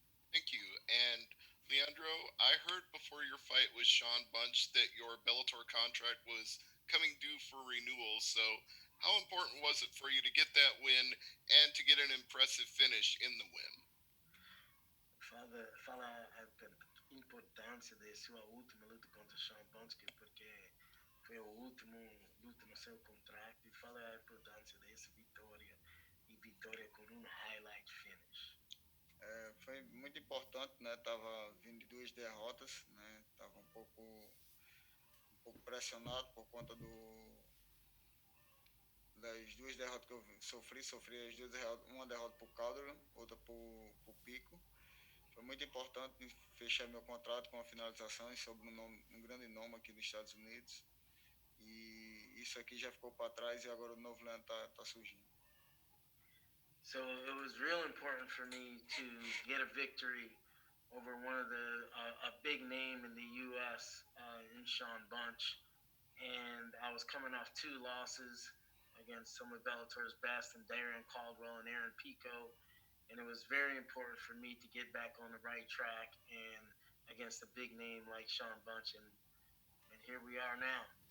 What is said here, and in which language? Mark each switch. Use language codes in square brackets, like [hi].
[en] Thank you. And Leandro, I heard before your fight with Sean Bunch that your Bellator contract was coming due for renewal. So, how important was it for you to get that win and to get an impressive finish in the win? [pt] Fala a importância da sua última luta contra Sean Bundsky, porque foi a última luta no seu contrato, e fala a importância dessa vitória e vitória com um [en] highlight finish. [pt] Foi muito importante, né? Tava vindo de duas derrotas, né? Tava um pouco pressionado por conta das duas derrotas que eu sofri as duas derrotas, uma derrota por Calderon, outra por Pico. Foi muito importante fechar meu contrato com a finalização e sobre um grande nome aqui dos Estados Unidos. E isso aqui já ficou para trás e agora o novo Leandro tá surgindo. [en] So it was real important for me to get a victory over one of the a big name in the U.S. In Sean Bunch, and I was coming off two losses against some of Bellator's best, and Darren Caldwell and Aaron Pico, and it was very important for me to get back on the right track and against a big name like Sean Bunch, and here we are now.